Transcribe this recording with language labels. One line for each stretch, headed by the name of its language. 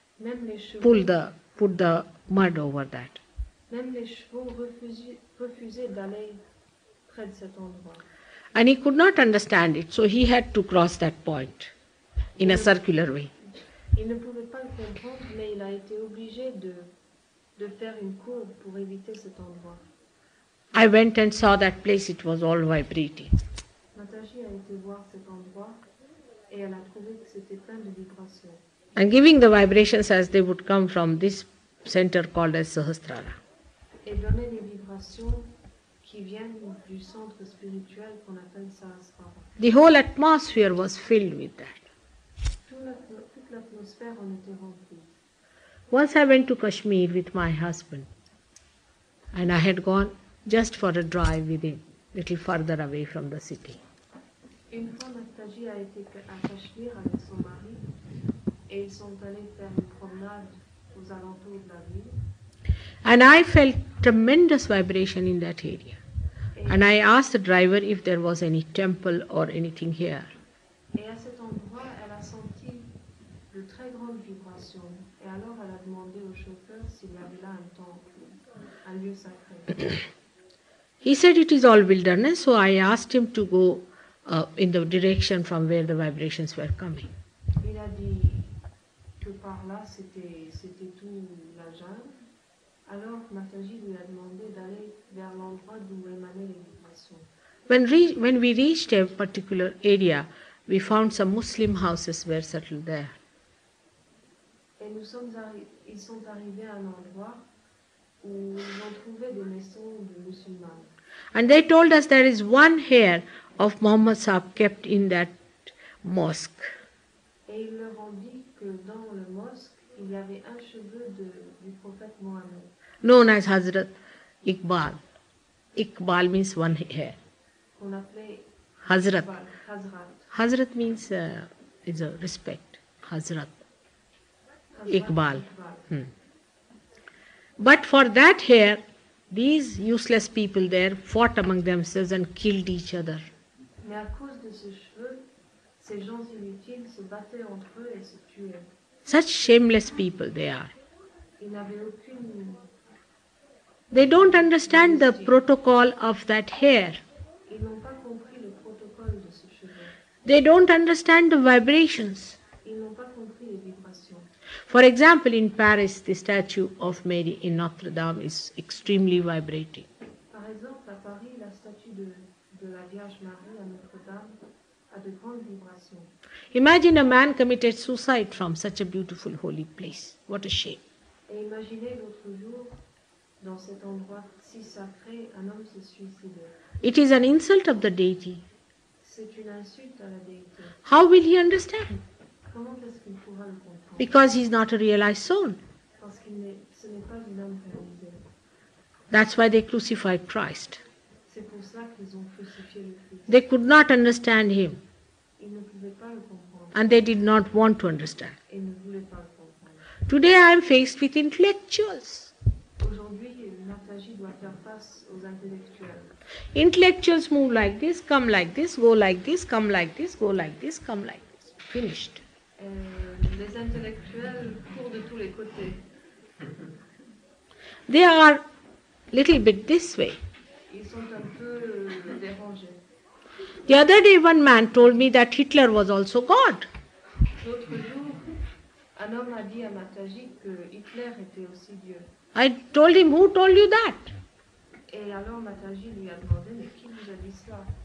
French: Même les chevaux,
English: Put the mud over that.
French: Même les chevaux refusaient d'aller près de cet endroit.
English: And he could not understand it, so he had to cross that point in a circular way.
French: Il ne pouvait pas le comprendre, mais il a été obligé de faire une courbe pour éviter cet endroit.
English: I went and saw that place, it was all vibrating.
French: Mataji a été voir cet endroit et elle a trouvé que c'était plein de vibrations.
English: And giving the vibrations as they would come from this center called as Sahasrara.
French: Et donner des vibrations qui viennent du centre spirituel qu'on appelle Sahasrara.
English: The whole atmosphere was filled with that.
French: Toute l'atmosphère en était remplie.
English: Once I went to Kashmir with my husband, and I had gone just for a drive with him, little further away from the city.
French: Une fois, Mataji a été à Cachemire avec son mari et ils sont allés faire une promenade aux alentours de la ville.
English: And I felt tremendous vibration in that area. And I asked the driver if there was any temple or anything here.
French: Et à cet endroit, elle a senti de très grandes vibrations. Et alors, elle a demandé au chauffeur s'il y avait là un temple, un lieu sacré.
English: He said it is all wilderness, so I asked him to go in the direction from where the vibrations were coming.
French: Il a dit que par là, c'était tout la jungle. Alors, Mataji lui a demandé d'aller vers l'endroit d'où émanaient les vibrations.
English: When we reached a particular area, we found some Muslim houses were settled there.
French: Et ils sont arrivés à un endroit où ils ont trouvé des maisons de musulmans.
English: And they told us there is one hair of Muhammad Sahib kept in that mosque.
French: Et ils leur ont dit que dans le mosque, il y avait un cheveu du prophète Mohammed.
English: Known as Hazrat Iqbal. Iqbal means one hair.
French: qu'on appelait Hazrat. Hazrat.
English: Hazrat means is a respect. Hazrat. Hazrat Iqbal. But for that here, these useless people there fought among themselves and killed each other.
French: Mais à cause de ces cheveux, ces gens inutiles se battaient entre eux et se tuaient.
English: Such shameless people they are.
French: Ils n'avaient aucune...
English: They don't understand the protocol of that hair.
French: Ils n'ont pas compris le protocole de ce cheveu.
English: They don't understand the vibrations.
French: Ils n'ont pas compris les vibrations.
English: For example, in Paris, the statue of Mary in Notre Dame is extremely vibrating.
French: Par exemple, à Paris, la statue de la Vierge Marie à Notre-Dame a de grandes vibrations.
English: Imagine a man committed suicide from such a beautiful holy place. What a shame.
French: Et imaginez l'autre jour, dans cet endroit si sacré, un homme se suicidait.
English: It is an insult of the deity.
French: C'est une insulte à la déité.
English: How will he understand?
French: Comment est-ce qu'il pourra le comprendre?
English: Because he is not a realized soul.
French: Parce que ce n'est pas une âme réalisée.
English: That's why they crucified Christ.
French: C'est pour ça qu'ils ont crucifié le Christ.
English: They could not understand him,
French: Ils ne pouvaient pas le comprendre
English: and they did not want to understand.
French: et ne voulaient pas le comprendre.
English: Today I am faced with intellectuals.
French: Aujourd'hui, Mataji doit faire face aux intellectuels.
English: Intellectuals move like this, come like this, go like this, come like this, go like this, come like this. Finished.
French: Les intellectuels courent de tous les côtés.
English: They are little bit this way.
French: Ils sont un peu dérangés.
English: The other day one man told me that Hitler was also God.
French: L'autre jour, un homme a dit à Mataji que Hitler était aussi Dieu.
English: I told him, who told you that?
French: Et alors Mataji lui a demandé, mais qui vous a dit cela?